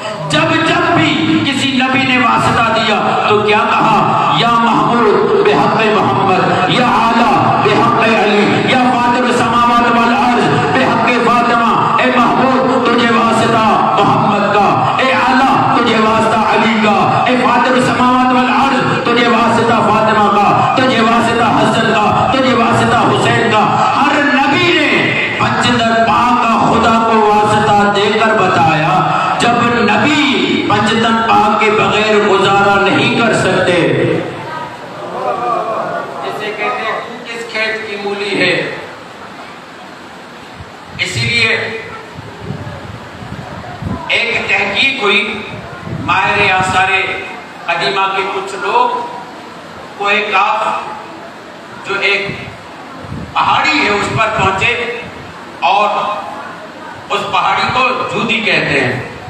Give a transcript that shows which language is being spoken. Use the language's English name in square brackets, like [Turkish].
[Urdu] جب بھی کسی نبی نے واسطہ دیا تو کیا کہا؟ [Arabic] یا محمود بحق محمد، یا اعلیٰ بحق علی، یا فاطر السماوات والارض بحق فاطمہ. [Urdu] اے محمود تجھے واسطہ محمد کا، اے اعلیٰ تجھے واسطہ علی کا، اے فاطر السماوات والارض تجھے واسطہ فاطمہ کا، تجھے واسطہ حسن کا، تجھے واسطہ حسین کا. ہر نبی نے پنجتن پاک کا خدا کو واسطہ دے کر بتایا. جب نبی پنجتن پاک کے بغیر گزارا نہیں کر سکتے، جسے کہتے ہیں تو کس کھیت کی مولی ہے. اسی لیے ایک تحقیق ہوئی، ماہر آثار قدیمہ کے کچھ لوگ کوہ کاف جو ایک پہاڑی ہے اس پر پہنچے، اور اس پہاڑی کو جودی کہتے ہیں.